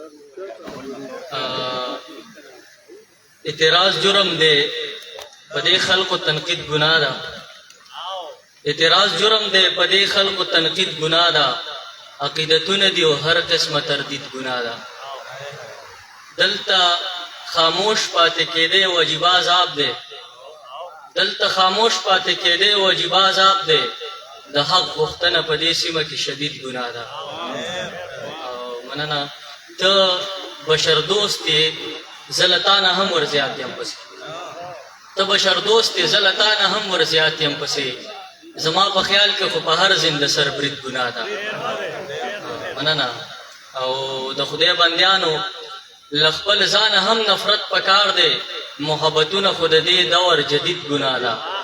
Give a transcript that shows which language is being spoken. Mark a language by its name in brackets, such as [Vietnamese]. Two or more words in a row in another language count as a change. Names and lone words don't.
[Pashto] اعتراض جرم دے پدے خلق و تنقید گناہ دا اعتراض جرم دے پدے خلق و تنقید گناہ دا عقیدتون دی و ہر قسم تردید گناہ دا دلتا خاموش پاتے کے دے واجب عذاب دے دلتا خاموش پاتے کے دے واجب عذاب دے د حق غوښتنه په دې سیمه کې شدید ګناه ده مننه ته بشر دوست یې زه له تا نه هم ورزیات یم پسې ته بشر دوست یې زه له تا نه هم ورزیات یم پسې زما په خیال کې خو په هر زنده سر برید ګناه ده مننه او د خدای بندیانو له خپل ځانه هم نفرت پکار دی محبتونه خو د دې دور جدید ګناه ده